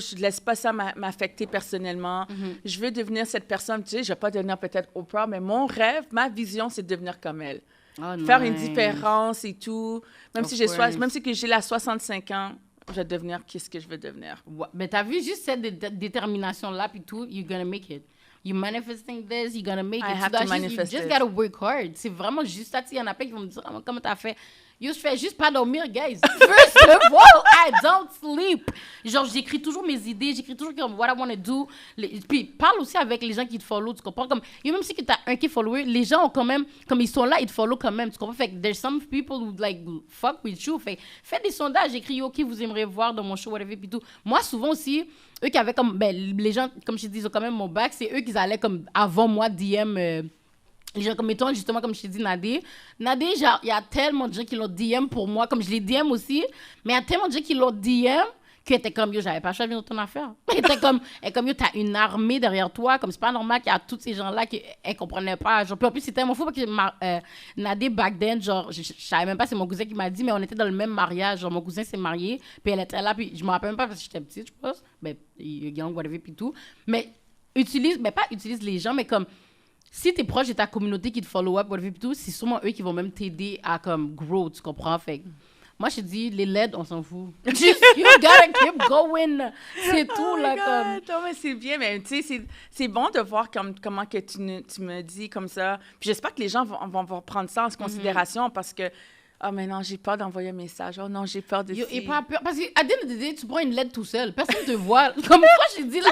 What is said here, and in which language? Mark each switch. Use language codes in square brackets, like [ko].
[fr] Je ne laisse pas ça m'affecter personnellement. Je veux devenir cette personne. Tu sais, je ne vais pas devenir peut-être Oprah, mais mon rêve, ma vision, c'est de devenir comme elle. Faire une différence et tout. Même si j'ai la 65 ans, je vais devenir qu'est-ce que je veux devenir. Ouais, mais t'as vu juste cette détermination-là, puis tout, [en] you're gonna make it. You're manifesting this, you're gonna make it. I have to manifest You just gotta work hard. [fr] C'est vraiment juste ça. Il y en a plein qui vont me dire, oh, comment t'as fait? Yo, je fais juste pas dormir, guys. [en] First of all, I don't sleep. [fr] Genre, j'écris toujours mes idées, j'écris toujours comme [en] what I want to do. [fr] Puis, parle aussi avec les gens qui te follow, tu comprends? Comme, yo, même si tu as un qui est follower, les gens ont quand même, comme ils sont là, ils te follow quand même, tu comprends? Fait que [en] there's some people who, like, fuck with you. [fr] Fait fais des sondages, écris, yo, OK, vous aimeriez voir dans mon show, whatever, puis tout. Moi, souvent aussi, eux qui avaient comme, les gens, comme je te dis, ils ont quand même mon bac, c'est eux qui allaient comme avant moi DM... les gens, comme mettons, justement, comme je t'ai dit, Nadé, genre, il y a tellement de gens qui l'ont DM pour moi, comme je les DM aussi, mais il y a tellement de gens qui l'ont DM qui étaient comme, yo, j'avais pas choisi dans ton affaire. Elle était comme, yo, t'as une armée derrière toi, comme c'est pas normal qu'il y a tous ces gens-là qui ne comprenaient pas. Genre, puis en plus, c'était tellement fou parce que Nadé, back then, genre, je savais même pas, c'est mon cousin qui m'a dit, mais on était dans le même mariage. Genre, mon cousin s'est marié, puis elle était là, puis je me rappelle même pas parce que j'étais petite, je pense. Ben, young, whatever, puis tout. Mais pas utilise les gens, mais comme, si t'es proche de ta communauté qui te follow up, whatever, tout, c'est sûrement eux qui vont même t'aider à comme grow, tu comprends? Fait moi, je te dis, les LED, on s'en fout. [en] Just, you gotta keep going. [fr] C'est tout, là, comme... Non, mais c'est bien, mais tu sais, c'est bon de voir comment que tu me dis comme ça. Puis j'espère que les gens vont prendre ça en considération parce que ah, mais non, j'ai peur d'envoyer un message. Oh non, j'ai peur de... Et pas peur. Parce qu'à [en] the end of the day, [fr] tu prends une lettre tout seul. Personne te voit. Comme moi, je dis... Là,